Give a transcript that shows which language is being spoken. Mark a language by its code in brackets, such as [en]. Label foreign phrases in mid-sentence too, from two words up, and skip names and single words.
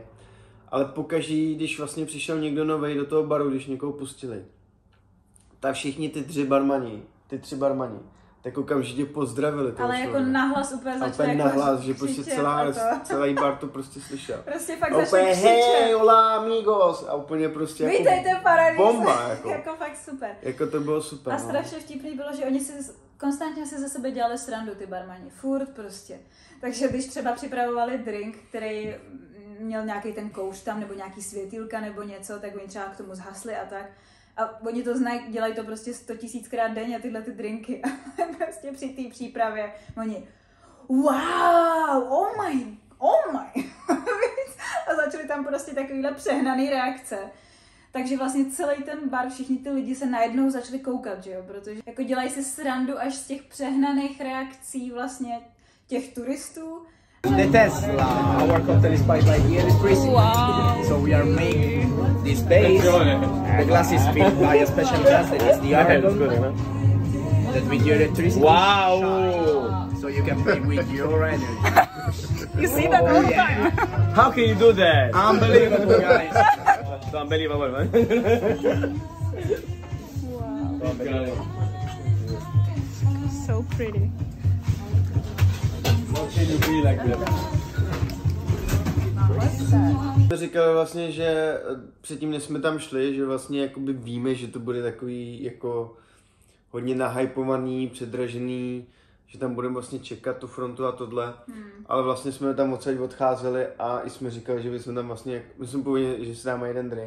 [cs] Ale pokaždý, když vlastně přišel někdo novej do toho baru, když někoho pustili, tak všichni ty 3 barmani, tak okamžitě pozdravili toho Ale jako člověka. nahlas úplně začali úplně jako nahlas, že prostě křičet a to. celý bar to prostě slyšel. Prostě fakt A začali úplně křičet. hej, [es] hola amigos, [cs] a úplně prostě jako Vítejte v Paradisu. bomba, jako. Jako fakt super. Jako to bylo super. A no. strašně vtipný bylo, že oni si konstantně si ze sebe dělali srandu, ty barmani, furt prostě. Takže když třeba připravovali drink, který měl nějaký ten kouš tam, nebo nějaký světýlka, nebo něco, tak oni třeba k tomu zhasli a tak. A oni to znají, dělají to prostě 100 000krát denně, tyhle ty drinky. A prostě při té přípravě oni [en] wow, oh my. [cs] A začaly tam prostě takovýhle přehnaný reakce. Takže vlastně celý ten bar, všichni ty lidi se najednou začali koukat, že jo, protože jako dělají si srandu až z těch přehnaných reakcí vlastně těch turistů. [en] The Tesla, our cocktail is spiced by the electricity. Wow. So we are making this base. The glass is filled by a special gas that is the argon. That with your electricity. Wow! So you can play with your energy. You see that all the time. How can you do that? Unbelievable, guys. It's unbelievable, man. So pretty. How can you be like that? [cs] Říkali vlastně, že předtím, než jsme tam šli, že vlastně jakoby víme, že to bude takový jako hodně nahypovaný, předražený, že tam budeme vlastně čekat tu frontu a tohle, ale vlastně jsme tam odcházeli a i jsme říkali, že bychom tam vlastně, my jsme pověděli, že si dáme jeden drink.